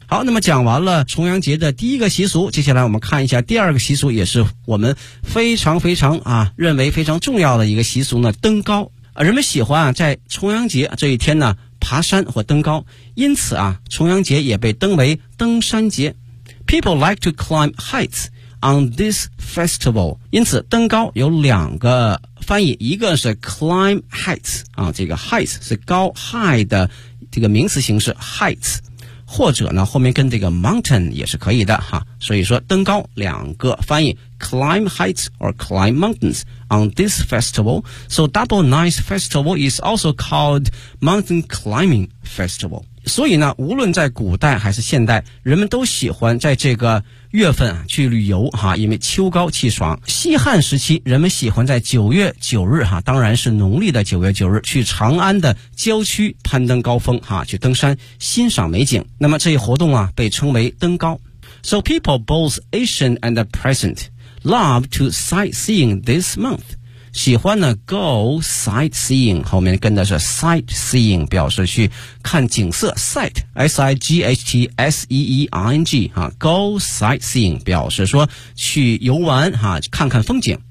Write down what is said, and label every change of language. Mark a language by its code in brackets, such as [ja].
[zh] 好，那么讲完了重阳节的第一个习俗，接下来我们看一下第二个习俗，也是我们非常非常啊认为非常重要的一个习俗呢，登高。人们喜欢在重阳节这一天呢爬山或登高，因此啊重阳节也被登为登山节。 [en] People like to climb heights on this festival. [zh] 因此登高有两个翻译，一个是 climb heights,、啊、这个 heights 是高 high 的这个名词形式 heights, 或者呢后面跟这个 mountain 也是可以的哈。所以说登高两个翻译 [en] climb heights or climb mountains on this festival. So Double Nice Festival is also called Mountain Climbing Festival. [zh] 所以呢无论在古代还是现代，人们都喜欢在这个月份去旅游哈，因为秋高气爽。西汉时期人们喜欢在9月9日哈，当然是农历的9月9日去长安的郊区攀登高峰哈，去登山欣赏美景。那么这一活动啊被称为登高。 [en] So people both ancient and present love to sightseeing this month. [zh] 喜欢呢 go sightseeing, 后面跟的是 sightseeing, 表示去看景色 sight, sightseeing,、啊、go sightseeing, 表示说去游玩、啊、看看风景。